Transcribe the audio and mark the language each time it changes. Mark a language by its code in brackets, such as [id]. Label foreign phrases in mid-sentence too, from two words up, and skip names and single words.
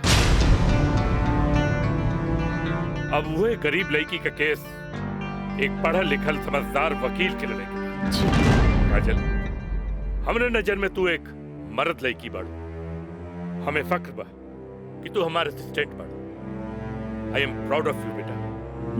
[bho] अब वही गरीब लड़की का केस एक पढ़ल लिखल समझदार वकील के लड़ेगा। काजल, हमरे नजर में तू एक मर्द लड़की बाड़ू। हमें फक्र बा कि तू हमारे असिस्टेंट बाड़ू। [en] I am proud of you बेटा।